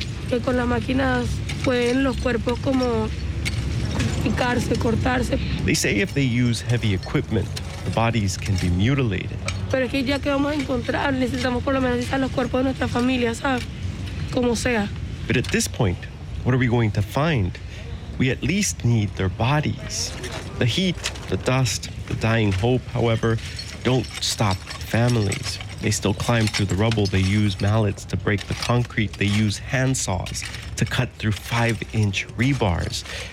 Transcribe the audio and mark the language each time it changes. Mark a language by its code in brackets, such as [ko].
[es] que con la máquina pueden los cuerpos como picarse, cortarse. [en] They say if they use heavy equipment, the bodies can be mutilated. [es] Pero es que ya que vamos a encontrar, necesitamos por lo menos estar los cuerpos de nuestra familia, ¿sabes? Como sea. [en] But at this point, what are we going to find? We at least need their bodies. The heat, the dust, the dying hope, however, don't stop families. They still climb through the rubble. They use mallets to break the concrete. They use handsaws to cut through 5-inch rebars.